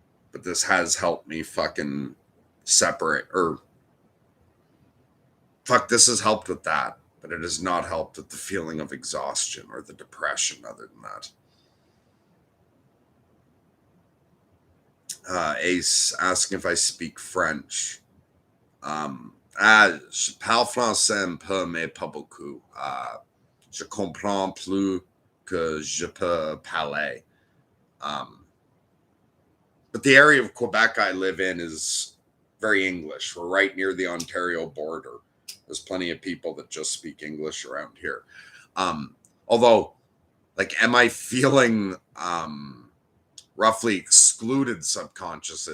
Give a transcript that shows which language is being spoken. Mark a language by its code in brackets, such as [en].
[en] But this has helped me fucking separate, or fuck, this has helped with that, but it has not helped with the feeling of exhaustion or the depression other than that. Ace asking if I speak French. [fr] Je parle français un peu, mais pas beaucoup. Je comprends plus que je peux parler. [en] But the area of Quebec I live in is very English. We're right near the Ontario border. There's plenty of people that just speak English around here. Although, like, am I feeling roughly excluded subconsciously?